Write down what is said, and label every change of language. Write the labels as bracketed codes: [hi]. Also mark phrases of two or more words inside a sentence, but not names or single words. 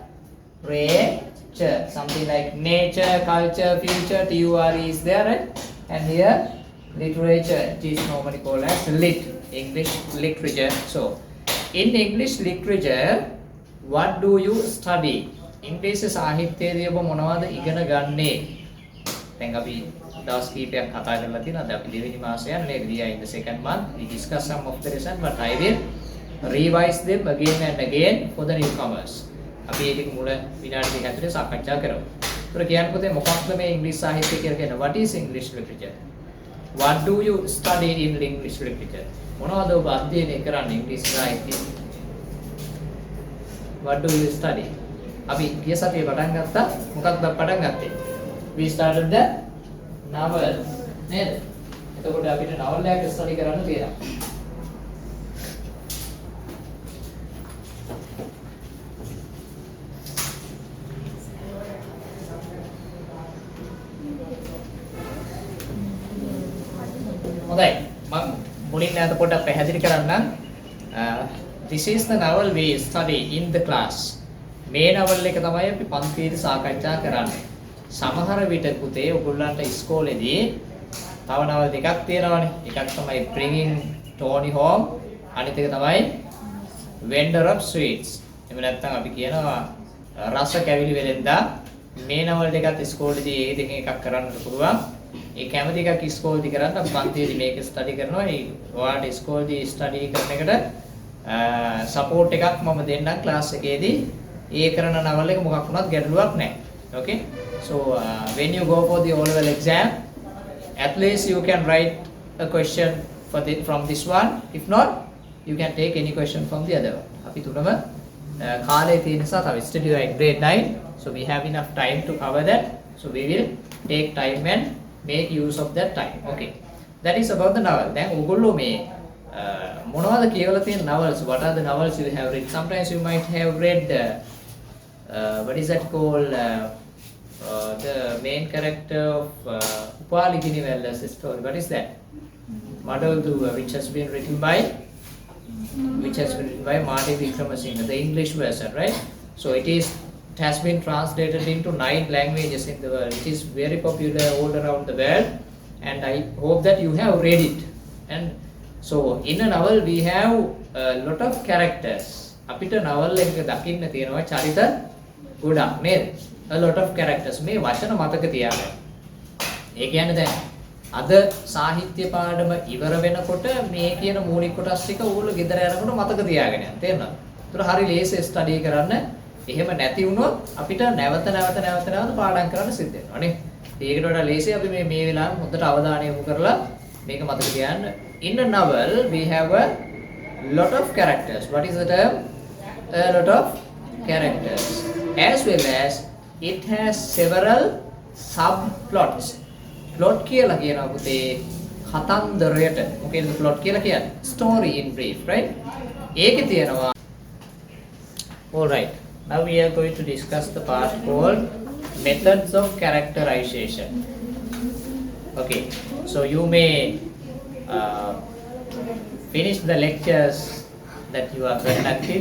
[en] Something like nature, culture, future, TURE is there, right? And here literature, it is normally called as lit, English literature. So in English literature, what do you study? [si] English සාහිත්‍යයේදී ඔබ මොනවද ඉගෙන ගන්නේ? දැන් අපි දවස් කීපයක් කතා කරලා තියෙනවා. දැන් අපි දෙවෙනි මාසය යන නේද? [en] We are in the second month. We discuss some of the lesson, but I will revise them again and again for the newcomers. [si] අපි ඒක මුල විනාඩි දෙකක් ඇතුලේ සාකච්ඡා කරමු. ඒතර කියන්න පුතේ මොකක්ද මේ ඉංග්‍රීසි සාහිත්‍ය කියලා කියන්නේ? [en] What is English literature? What do you study in English literature? [si] මොනවද ඔබ අධ්‍යයනය කරන්නේ ඉංග්‍රීසි සාහිත්‍යයේ? [en] What do you study? [si] අපි ගිය සතියේ පටන් ගත්තා. මොකක්ද පටන් ගත්තේ? [en] We started the novel නේද? [si] එතකොට අපිට novel එකක් study කරන්න තියෙනවා. හොඳයි මම මුලින් නැවත පොඩ්ඩක් පැහැදිලි කරන්නම්. [en] This is the novel we study in the class. [si] මේ novel එක තමයි අපි පන්තියේදී සාකච්ඡා කරන්නේ. සමහර විට පුතේ ඔයගොල්ලන්ට ඉස්කෝලේදී තව novel දෙකක් තියෙනවානේ. එකක් තමයි Bringing Tony Home, අනිත් එක තමයි Vendor of Sweets. එහෙම නැත්නම් අපි කියනවා රස කැවිලි වෙලෙන්දා. මේ novel දෙකත් ඉස්කෝලේදී ඒ දෙකෙන් එකක් කරන්නත් පුළුවන්. ඒ කැමති එකක් ඉස්කෝලේදී කරන්න අපි පන්තියේදී මේක ස්ටඩි කරනවා. ඒ ඔයාලට ඉස්කෝලේදී ස්ටඩි කරන එකට සපෝට් එකක් මම දෙන්නම් ක්ලාස් එකේදී. ඒ කරන නවල් එක මොකක් වුණත් ගැටලුවක් නැහැ. [en] Okay? So when you go for the O level exam, at least you can write a question from this one. If not, you can take any question from the other one. [si] අපි තුනම කාලේ තියෙන නිසා තව [en] study like grade 9. So we have enough time to cover that. So we will take time and make use of that time. Okay, that is about the novel. [si] Then ඔයගොල්ලෝ මේ මොනවද කියවලා තියෙන novels? [en] What are the novels you have read? Sometimes you might have read what is that called, the main character of Upali Ginivella's story. What is that? Madalduwa, which has been written by Marty Vikramasinghe, the English version, right? So it has been translated into 9 languages in the world. It is very popular all around the world, and I hope that you have read it. And so in a novel we have a lot of characters. [si] අපිට novel එක දකින්න තියෙනවා චරිත ගොඩක් නේද? [en] A lot of characters. [si] මේ වචන මතක තියාගන්න. ඒ කියන්නේ දැන් අද සාහිත්‍ය පාඩම ඉවර වෙනකොට මේ කියන මූලික කොටස් ටික ඕගොල්ලෝ ගෙදර යනකොට මතක තියාගෙන යන්න. තේරෙනවද? ඒතර හරි ලේසි ස්ටඩි කරන්න. එහෙම නැති වුණොත් අපිට නැවත පාඩම් කරන්න සිද්ධ වෙනවා නේ. ඒකට වඩා ලේසි අපි මේ වෙලාවේ හොඳට අවධානය යොමු කරලා මේක මතක තියාගන්න. [en] In a novel we have a lot of characters. What is the term? A lot of characters. As well as it has several subplots. [si] Plot කියලා කියනවා පුතේ කතන්දරයට. මොකේද plot කියලා කියන්නේ? [en] Story in brief, right? [si] ඒකේ තියෙනවා. [en] All right. Now we are going to discuss the part called methods of characterization. Okay, so you may finish the lectures that you are conducting.